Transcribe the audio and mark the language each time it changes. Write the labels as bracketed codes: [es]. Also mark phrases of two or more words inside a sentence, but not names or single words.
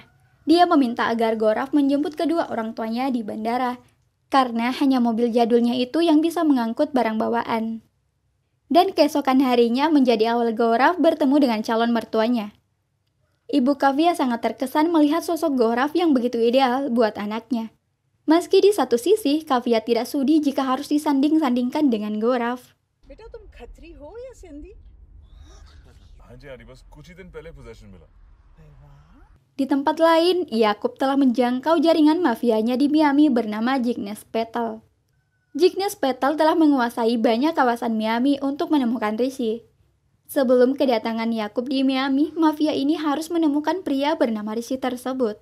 [id] Dia meminta agar Gorav menjemput kedua orang tuanya di bandara, karena hanya mobil jadulnya itu yang bisa mengangkut barang bawaan. Dan keesokan harinya menjadi awal Gorav bertemu dengan calon mertuanya. Ibu Kavya sangat terkesan melihat sosok Gorav yang begitu ideal buat anaknya. Meski di satu sisi, Kavya tidak sudi jika harus disanding-sandingkan dengan Gorav. [hi] बेटा तुम खत्री हो या सिंधी? हाँ जी आंटी बस कुछ ही दिन पहले पोजीशन मिला [id] Di tempat lain, Yakub telah menjangkau jaringan mafianya di Miami bernama Jignesh Patel. Jignesh Patel telah menguasai banyak kawasan Miami untuk menemukan Rishi. Sebelum kedatangan Yakub di Miami, mafia ini harus menemukan pria bernama Rishi tersebut.